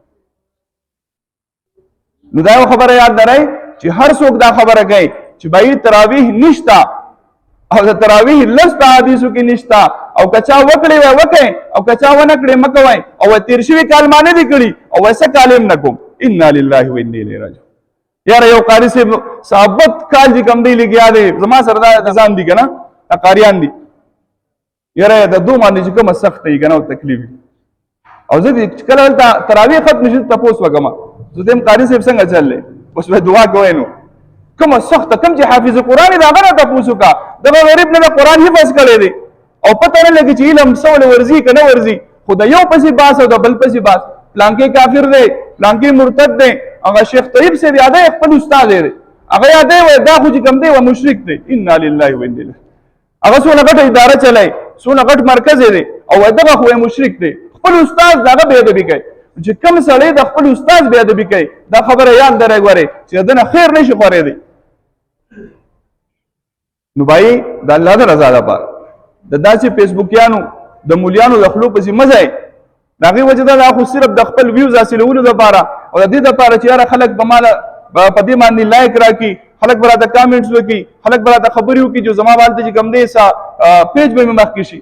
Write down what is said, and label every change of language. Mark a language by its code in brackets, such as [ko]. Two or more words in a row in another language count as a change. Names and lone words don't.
[ps] نو دا یو خبره یاد لرئ چې هر څوک دا خبره کوي چې بھائی تراویح نشته او د تراویح لفظ په حدیثو کې نشته، او که چا وکړې وای وکړئ او که چا ونه کړې مه کوئ، او تېر شوي کال ما نه دي کړي او څه کال یې نه کوم. [ar] انا لله و انا الیه راجعون. [ps] یاره یو قاري صاحب ثابت کال چې کوم دی لګیا دی زما سره دا ځان دي که نه دا قاریان دي، یاره د دو باندې چې کومه سخته وي که نه او تکلیف وي، او زه چې کله هلته تراویح ختم شي تپوس وکړم زه ته یم قاري صاحب څنګه چل دی، اوس به دعا کوئ نو کومه سخته کم چې حافظ قرآن د هغه نه تپوس وکړه، دغه غریب نه د قرآن حفظ کړی دی او پته نه لګي چې علم څه ولې ورځي که نه ورځي، خو د یو پسې باس او د بل پسې باس، پلانکې کافر دی پلانکې مرتد دی، هغه شیخ طیب صاحب یادی خپل استاد دی هغه یادی وایي دا خو چې کوم دی مشرک دی. [ar] انا لله و انا الیه. [ps] هغه څونه غټه اداره چلای څونه غټ مرکز دی او دغه خو مشرک دی، خپل استاد دغه بې ادبي کوي. چې کوم سړی د خپل استاد بې ادبي کوي دا خبره یاد درې ګورئ چې د نه خیر نشي خورېدی. نو بھائی د الله د رضا لپاره د داسې فیسبوکیانو د مولیانو د خولو پسې مه ځئ، د هغې وجه دا خو صرف د خپل ویوز حاصلولو دپاره او د دې دپاره چې یاره خلک به ماله په دې باندې لایک راکړي، خلک به راته کامنټس وکړي، خلک به راته خبرې وکړي چې زما باندې چې کوم دی پیج به مې مخکې شي.